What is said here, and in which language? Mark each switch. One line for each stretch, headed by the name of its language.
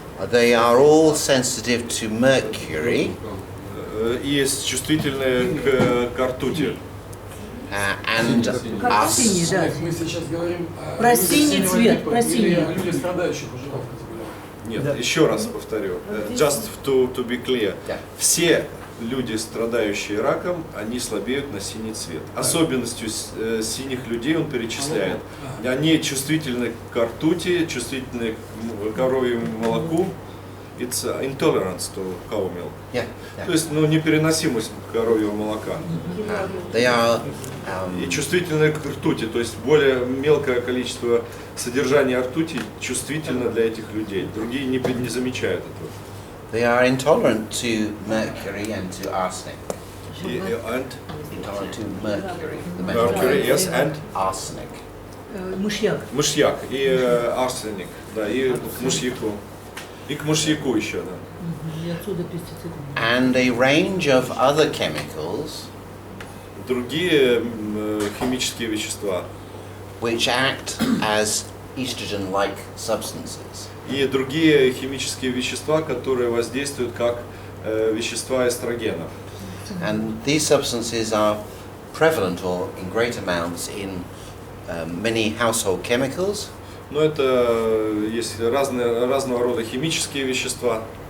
English: They are all sensitive to mercury.
Russian: И чувствительны к ртути.
English: And
Russian: Как синий, да. Мы сейчас говорим про синий цвет, про синий. Люди, страдающих уже заболеванием. Нет, еще раз повторю.
English: Just to be clear.
Russian: Все люди, страдающие раком, они слабеют на синий цвет. Особенностью синих людей он перечисляет. Они чувствительны к ртути, чувствительны к коровьему молоку.
English: It's intolerance to cow milk.
Russian: То есть, непереносимость коровьего молока.
English: They are,
Russian: И чувствительны к ртути, то есть более мелкое количество содержания ртути чувствительно для этих людей. Другие не замечают этого.
English: they are intolerant to mercury and to arsenic. Intolerant to mercury. The metal Mercury, yes, and arsenic.
Russian: Мышьяк. мышьяк и арсеник, да, и к мышьяку. И к мышьяку еще, да. И отсюда пестициды.
English: And a range of other chemicals
Russian: Другие химические вещества
English: which act as estrogen-like substances.
Russian: и другие химические вещества, которые воздействуют как вещества эстрогенов.
English: And these substances are prevalent or in great amounts in many household chemicals.
Russian: Но это есть разного рода химические вещества.